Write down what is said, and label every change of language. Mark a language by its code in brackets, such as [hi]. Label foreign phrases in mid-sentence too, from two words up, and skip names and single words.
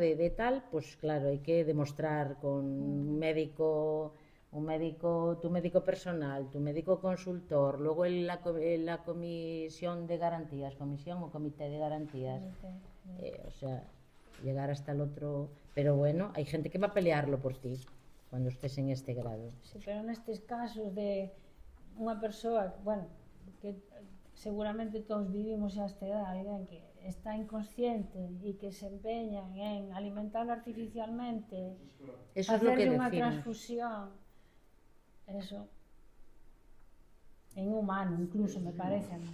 [es] de tal, pues claro, hay que demostrar con un médico, tu médico personal, tu médico consultor, luego la comisión de garantías, comisión o comité de garantías, o sea, llegar hasta el otro, pero bueno, hay gente que va a pelearlo por ti cuando estés en este grado. [gl] Sí, pero nestes casos de unha persoa, bueno, que seguramente todos vivimos a esta edad, alguén que está inconsciente e que se empeñan en alimentarlo artificialmente, [es] Eso es lo que [gl] hacerle unha [es] decimos. [gl] transfusión, eso é inhumano incluso, [es] me parece a mí.